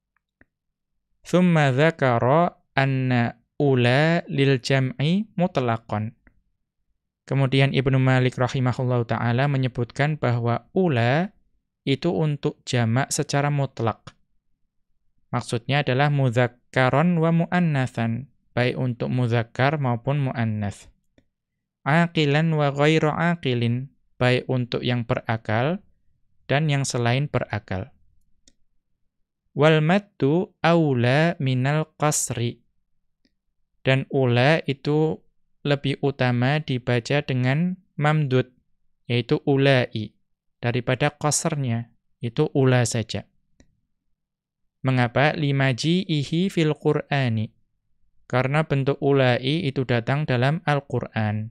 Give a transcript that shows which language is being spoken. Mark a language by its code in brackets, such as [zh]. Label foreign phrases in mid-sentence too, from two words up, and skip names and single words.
[ar] ثم ذكر أن أولى للجمع مطلقا. [id] Kemudian Ibnu Malik [ar] رحمه الله تعالى [id] menyebutkan bahwa ula itu untuk jamak secara mutlak. Maksudnya adalah [ar] مذكرا ومؤنثا, [id] baik untuk mudzakkar maupun muannats. [ar] عاقلا وغير عاقل, [id] baik untuk yang berakal dan yang selain berakal. [ar] والمد أولى من القصر. [id] Dan ula itu lebih utama dibaca dengan mamdud, yaitu ulai, daripada qasrnya, itu ula saja. [ar] Mengapa? لمجيئه في القرآن. [id] Karena bentuk ulai itu datang dalam Al-Qur'an.